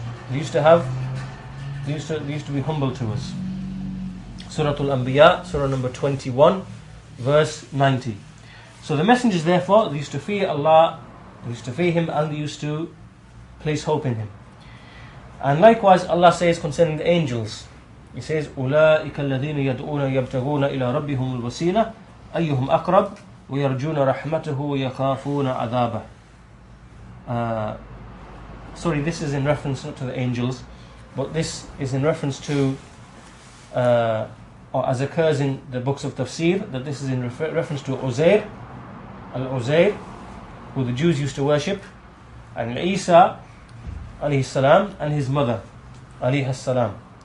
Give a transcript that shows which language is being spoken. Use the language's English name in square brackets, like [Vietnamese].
[English] They used to be humble to us. Sūrat al-Anbiya, surah number 21, verse 90. So the messengers, therefore, they used to fear Allah, they used to fear Him, and they used to place hope in Him. And likewise, Allah says concerning the angels, He says, [Arabic] أُولَٰئِكَ الَّذِينَ يَدْعُونَ يَبْتَغُونَ إِلَىٰ رَبِّهُمُ الْوَسِيلَةَ أَيُّهُمْ أَقْرَبُ وَيَرْجُونَ رَحْمَتَهُ وَيَخَافُونَ عَذَابَهُ. [English] Sorry, this is in reference not to the angels, but this is in reference to, or as occurs in the books of tafsir, that this is in reference to Uzair, al-Uzair, who the Jews used to worship, and Isa alayhi salam, and his mother alayhi salam.